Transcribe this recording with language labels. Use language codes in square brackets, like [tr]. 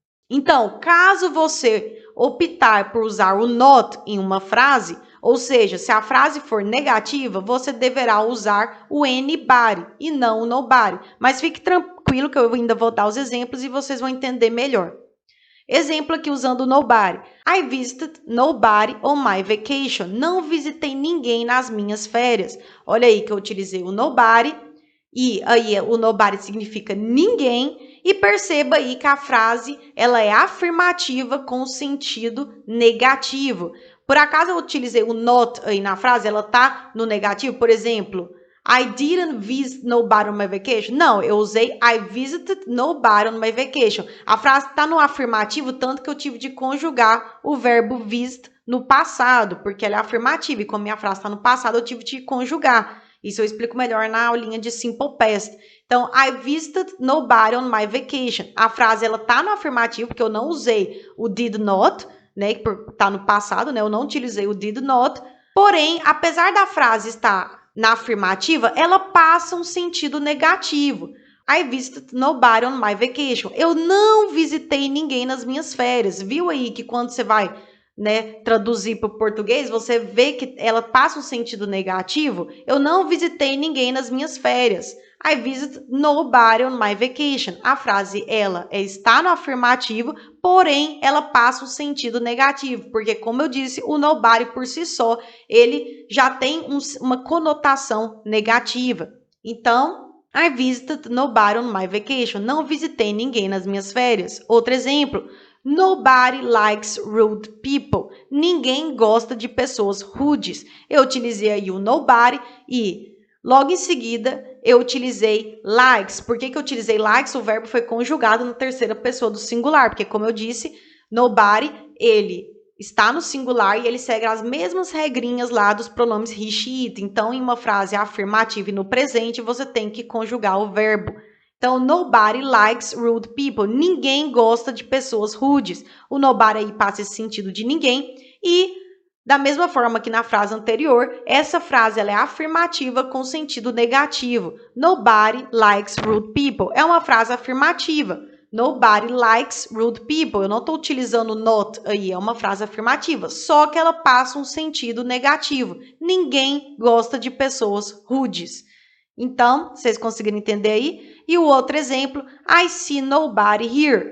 [pt] Então, caso você optar por usar o not em uma frase, ou seja, se a frase for negativa, você deverá usar o anybody e não o nobody. Mas fique tranquilo que eu ainda vou dar os exemplos e vocês vão entender melhor. Exemplo aqui usando nobody. [en] I visited nobody on my vacation. [pt] Não visitei ninguém nas minhas férias. Olha aí que eu utilizei o nobody e aí o nobody significa ninguém e perceba aí que a frase ela é afirmativa com sentido negativo. Por acaso eu utilizei o not aí na frase, ela tá no negativo, por exemplo, [en] I didn't visit nobody on my vacation. [pt] Não, eu usei [en] I visited nobody on my vacation. [pt] A frase está no afirmativo, tanto que eu tive de conjugar o verbo visit no passado, porque ela é afirmativa. E como minha frase está no passado, eu tive de conjugar. Isso eu explico melhor na aulinha de Simple Past. [en] Então, I visited nobody on my vacation. [pt] A frase ela está no afirmativo, porque eu não usei o did not, né? Que está no passado, né? Eu não utilizei o did not. Porém, apesar da frase estar na afirmativa, ela passa um sentido negativo. [en] I visited nobody on my vacation. [pt] Eu não visitei ninguém nas minhas férias. Viu aí que quando você vai, né, traduzir para o português, você vê que ela passa um sentido negativo? Eu não visitei ninguém nas minhas férias. [en] I visited nobody on my vacation. [pt] A frase, ela está no afirmativo, porém, ela passa um sentido negativo, porque, como eu disse, o nobody por si só, ele já tem uma conotação negativa. [en] Então, I visited nobody on my vacation. [pt] Não visitei ninguém nas minhas férias. Outro exemplo, [en] nobody likes rude people. [pt] Ninguém gosta de pessoas rudes. Eu utilizei aí o nobody e logo em seguida, eu utilizei likes. Por que eu utilizei likes? O verbo foi conjugado na terceira pessoa do singular, porque, como eu disse, nobody, ele está no singular e ele segue as mesmas regrinhas lá dos pronomes he, she, it. Então, em uma frase afirmativa e no presente, você tem que conjugar o verbo. [en] Então, nobody likes rude people. [pt] Ninguém gosta de pessoas rudes. O nobody aí passa esse sentido de ninguém e da mesma forma que na frase anterior, essa frase ela é afirmativa com sentido negativo. [en] Nobody likes rude people. [pt] É uma frase afirmativa. [en] Nobody likes rude people. [pt] Eu não estou utilizando not aí, é uma frase afirmativa. Só que ela passa um sentido negativo. Ninguém gosta de pessoas rudes. Então, vocês conseguiram entender aí? E o outro exemplo, [en] I see nobody here.